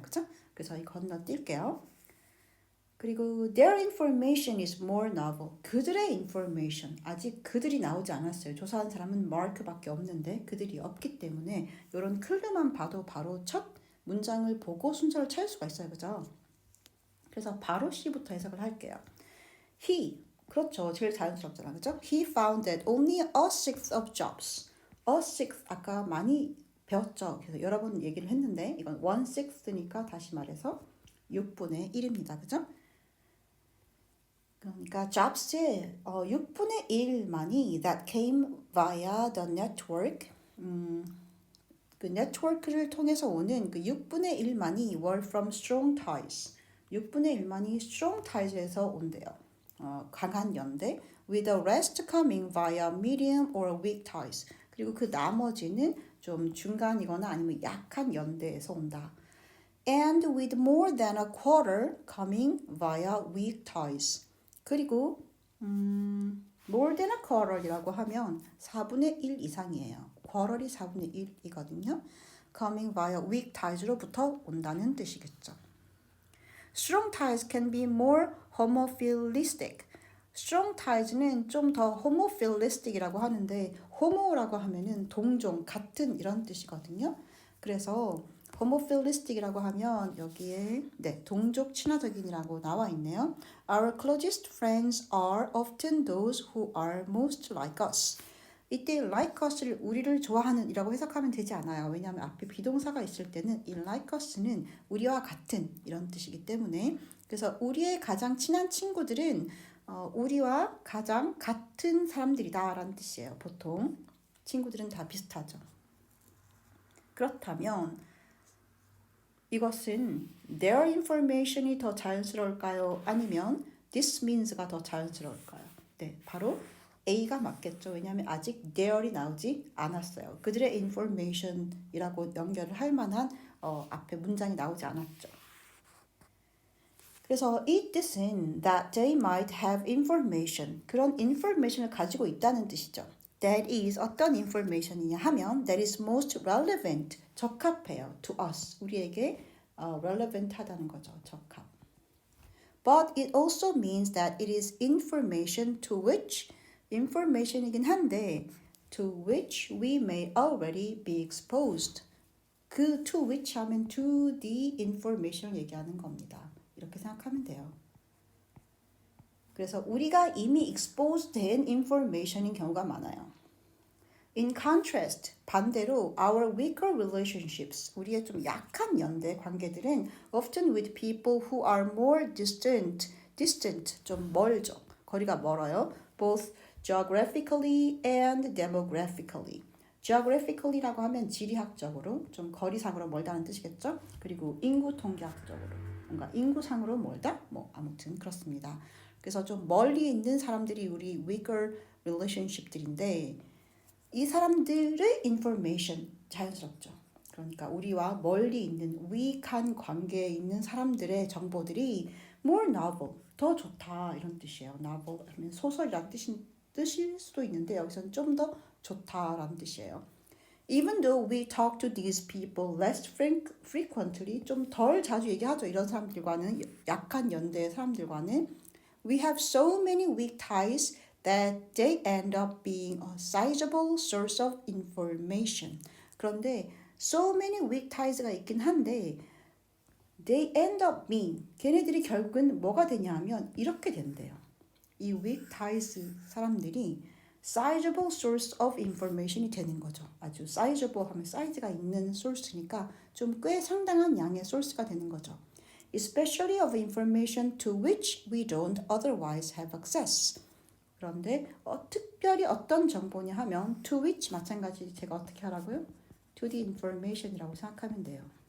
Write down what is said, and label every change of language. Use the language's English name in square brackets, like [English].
[Korean] 그렇죠? 그래서 이 건너뛸게요. 그리고 [English] their information is more novel. [Korean] 그들의 information, 아직 그들이 나오지 않았어요. 조사한 사람은 마크밖에 없는데 그들이 없기 때문에 이런 클루만 봐도 바로 첫 문장을 보고 순서를 찾을 수가 있어요. 그죠? 그래서 바로 C부터 해석을 할게요. He, 그렇죠. 제일 자연스럽잖아. 그죠? [English] He found that only a sixth of jobs. [Korean] a sixth, 아까 많이 배웠죠. 그래서 여러 번 얘기를 했는데 이건 1/6니까 다시 말해서 6분의 1입니다. 그죠? 그러니까 jobs의 6분의 1만이 [English] that came via the network. [Korean] 그 네트워크를 통해서 오는 그 6분의 1만이 [English] were from strong ties. [Korean] 6분의 1만이 strong ties에서 온대요. 강한 연대. [English] With the rest coming via medium or weak ties. [Korean] 그리고 그 나머지는 좀 중간이거나 아니면 약한 연대에서 온다. [English] And with more than a quarter coming via weak ties. [Korean] 그리고 more than a quarter이라고 하면 4분의 1 이상이에요. quarter이 4분의 1이거든요. [English] coming via weak ties로부터 [Korean] 온다는 뜻이겠죠. [English] Strong ties can be more homophilistic. [Korean] strong ties는 좀 더 homophilistic이라고 하는데 homo라고 하면은 동종, 같은 이런 뜻이거든요. 그래서 homophilistic이라고 하면 여기에 동족 친화적인이라고 나와 있네요. [English] Our closest friends are often those who are most like us. [Korean] 이때 like us를 우리를 좋아하는 이라고 해석하면 되지 않아요. 왜냐하면 앞에 비동사가 있을 때는 이 like us는 우리와 같은 이런 뜻이기 때문에 그래서 우리의 가장 친한 친구들은 우리와 가장 같은 사람들이다 라는 뜻이에요. 보통 친구들은 다 비슷하죠. 그렇다면 이것은 their information이 더 자연스러울까요? 아니면 this means가 더 자연스러울까요? 네, 바로 A가 맞겠죠. 왜냐하면 아직 there이 나오지 않았어요. 그들의 information이라고 연결을 할 만한 앞에 문장이 나오지 않았죠. 그래서 이 뜻은 [English] that they might have information, [Korean] 그런 information을 가지고 있다는 뜻이죠. [English] That is [Korean] 어떤 information이냐 하면 [English] that is most relevant, [Korean] 적합해요. [English] To us, [Korean] 우리에게 relevant 하다는 거죠. 적합. [English] But it also means that it is information to which, [Korean] information이긴 한데 [English] to which we may already be exposed. [Korean] 그 to which 하면 to the information을 얘기하는 겁니다. 이렇게 생각하면 돼요. 그래서 우리가 이미 exposed 된 information인 경우가 많아요. [English] In contrast, [Korean] 반대로 [English] our weaker relationships, [Korean] 우리의 좀 약한 연대 관계들은 [English] often with people who are more distant, [Korean] 좀 멀죠. 거리가 멀어요. [English] Both geographically and demographically. [Korean] geographically라고 하면 지리학적으로 좀 거리상으로 멀다는 뜻이겠죠. 그리고 인구 통계학적으로 뭔가 인구상으로 멀다? 뭐 아무튼 그렇습니다. 그래서 좀 멀리 있는 사람들이 우리 weaker relationship들인데 이 사람들의 information 자연스럽죠. 그러니까 우리와 멀리 있는 위익한 관계에 있는 사람들의 정보들이 more novel, 더 좋다 이런 뜻이에요. novel 하면 소설이라는 뜻일 수도 있는데 여기서는 좀 더 좋다라는 뜻이에요. [English] Even though we talk to these people less frequently, [Korean] 좀 덜 자주 얘기하죠. 이런 사람들과는 약한 연대의 사람들과는 [English] we have so many weak ties that they end up being a sizable source of information. [Korean] 그런데 [English] so many weak ties [Korean] 가 있긴 한데 [English] they end up being [Korean] 걔네들이 결국은 뭐가 되냐 하면 이렇게 된대요. 이 weak ties 사람들이 sizable source of information이 되는 거죠. 아주 sizable 하면 사이즈가 있는 source니까 좀 꽤 상당한 양의 source가 되는 거죠. [English] Especially of information to which we don't otherwise have access. [Korean] 그런데 특별히 어떤 정보냐 하면 to which 마찬가지 제가 어떻게 하라고요? to the information이라고 생각하면 돼요.